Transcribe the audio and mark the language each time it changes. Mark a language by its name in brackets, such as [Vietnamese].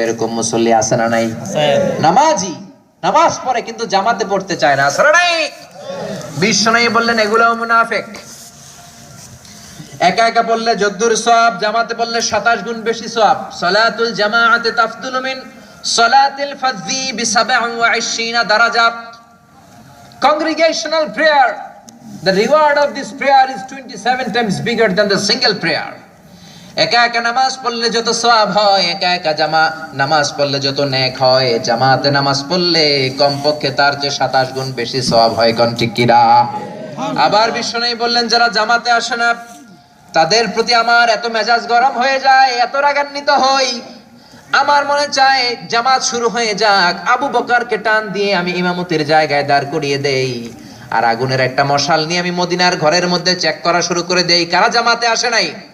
[Bangla] এরকম মুসল্লি আছে না নাই? নামাজি নামাজ পড়ে কিন্তু জামাতে পড়তে চায় না, আছে না নাই? বিশ্বনবী বললেন এগুলোও মুনাফিক। একা একা পড়লে যদ্দুর সওয়াব, জামাতে পড়লে 27 গুণ বেশি সওয়াব। [Arabic] সালাতুল জামাআতি তাফদুলু মিন সালাতিল ফাযযি বি27 দারাজাত। [English] Congregational prayer, the reward of this prayer is 27 times bigger than the single prayer. [Bangla] একা একা নামাজ পড়লে যত সওয়াব হয়, একা একা নামাজ পড়লে যত নেক হয়, জামাতে নামাজ পড়লে কমপক্ষে তার চেয়ে 27 গুণ বেশি সওয়াব হয়। কোন ঠিক কিনা? আবার বিশ্বনবী বললেন যারা জামাতে আসে না তাদের প্রতি আমার এত মেজাজ গরম হয়ে যায়, এত রাগান্বিত হই, আমার মনে চায় জামাত শুরু হয়ে যাক, আবু বকরকে টান দিয়ে আমি ইমামতির জায়গায় দাঁড় করিয়ে দেই, আর আগুনের একটা মশাল নিয়ে আমি মদিনার ঘরের মধ্যে চেক করা শুরু করে দেই কারা জামাতে আসে নাই।